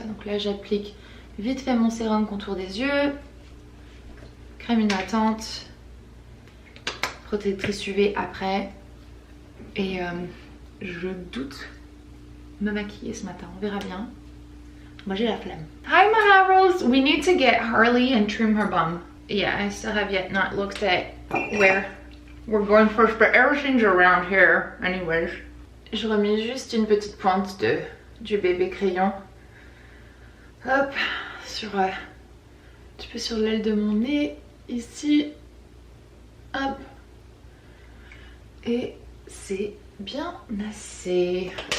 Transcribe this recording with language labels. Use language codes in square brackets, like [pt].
[fr] Donc là j'applique vite fait mon sérum contour des yeux, crème hydratante, protectrice UV après et je doute me maquiller ce matin, on verra bien. Moi j'ai la flemme. [en] Hi my Harrels, we need to get Harley and trim her bum. Yeah, I still have yet not looked at where we're going first, but everything's around here anyways. [fr] Je remets juste une petite pointe du bébé crayon. Hop, sur un petit peu sur l'aile de mon nez, ici. Hop. Et c'est bien assez.